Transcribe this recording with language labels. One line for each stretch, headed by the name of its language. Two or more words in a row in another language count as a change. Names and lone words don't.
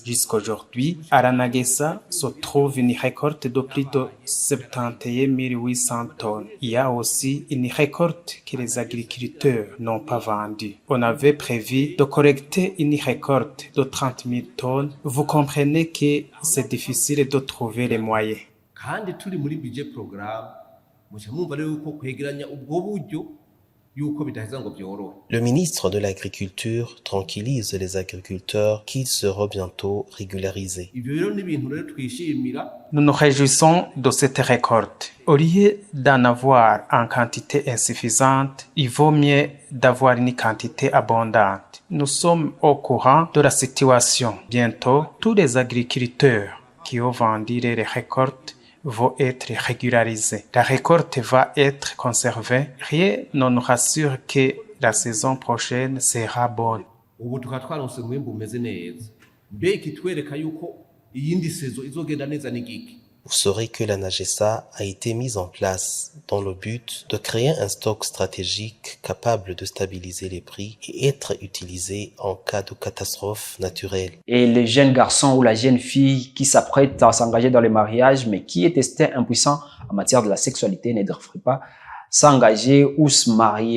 French: Jusqu'aujourd'hui, à Ranagesa se trouve une récolte de plus de 71 800 tonnes. Il y a aussi une récolte que les agriculteurs n'ont pas vendue. On avait prévu de collecter une récolte de 30 000 tonnes. Vous comprenez que c'est difficile de trouver les moyens.
Rundi: kandi turi muri
French: budget programme
Rundi: mucha mwumva rero uko kwegeranya ubwo buryo yuko bidaheza ngo byorohe.
French: Le ministre de l'Agriculture tranquillise les agriculteurs qu'ils seront bientôt régularisés.
Rundi: Ibyo rero ni ibintu rero twishimira.
French: Nous nous réjouissons de cette récolte. Au lieu d'en avoir en quantité insuffisante, il vaut mieux d'avoir une quantité abondante. Nous sommes au courant de la situation. Bientôt, tous les agriculteurs qui ont vendu les récoltes vont être régularisés. La récolte va être conservée. Rien ne nous rassure que la saison prochaine sera bonne.
Rundi: Ubu tukaba twaronse umwimbu umeze neza. Mbe ikitwereka yuko iyindi saison izogenda neza n'igiki.
French: Vous saurez que la NAGESA a été mise en place dans le but de créer un stock stratégique capable de stabiliser les prix et être utilisé en cas de catastrophe naturelle. Et les jeunes garçons ou la jeune fille qui s'apprête à s'engager dans le mariage, mais qui est testé impuissant en matière de la sexualité, ne devrait pas s'engager ou se marier.